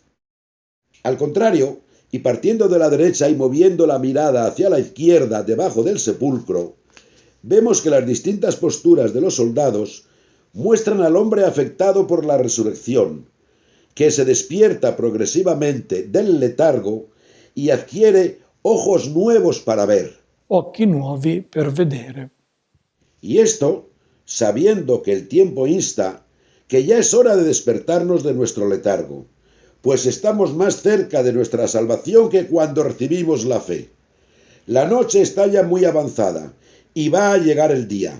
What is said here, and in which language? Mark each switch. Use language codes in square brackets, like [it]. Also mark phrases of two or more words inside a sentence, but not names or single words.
[es] Al contrario, y partiendo de la derecha y moviendo la mirada hacia la izquierda debajo del sepulcro, vemos que las distintas posturas de los soldados muestran al hombre afectado por la resurrección, que se despierta progresivamente del letargo y adquiere ojos nuevos para ver. [it] Occhi nuovi per vedere. [es] Y esto, sabiendo que el tiempo insta, que ya es hora de despertarnos de nuestro letargo, pues estamos más cerca de nuestra salvación que cuando recibimos la fe. La noche está ya muy avanzada y va a llegar el día.